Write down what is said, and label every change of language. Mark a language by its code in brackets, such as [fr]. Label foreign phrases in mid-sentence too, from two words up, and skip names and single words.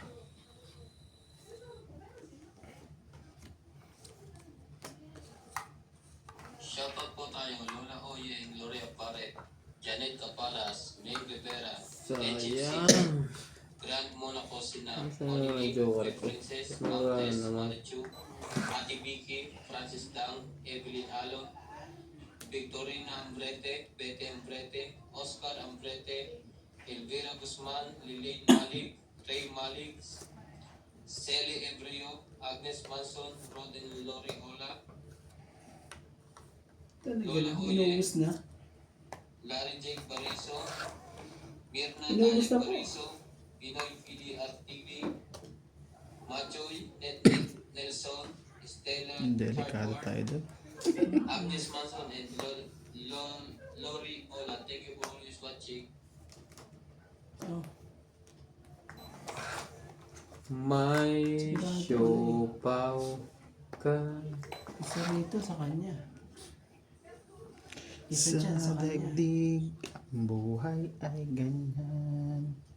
[tl] Shoutout po tayo Lola Oyeng, Gloria Pare, Janet Caparas, May Rivera, Sayang. Grand Monaco Sina, Saan na Olive, yung joker May ko? Princess, Wala Martes, naman. Manachu, Ate Vicky, Francis Dang, Evelyn Alon, Victorina Ambrete, Bete Ambrete, Oscar Ambrete, Elvira Guzman, Lilith Malik, Ray Malik, Sally Ebrio, Agnes Manson, Roden Lori Ola, Talaga Lola lang. Oye. Inuubos na. Larry Jake Bariso, Mirna Inuubos na Daniel po. Bariso, Pinoy PDR TV, Machoy, Nelson, Stella, Delikado Hardware, tayo doon. [en] Agnes Manson, and Lori, Ola, thank you for always watching. [tl] Oh, May siopaw ka. isa rito sa kanya. Sa Isa dyan sa kanya. daigdig, ang buhay ay ganyan.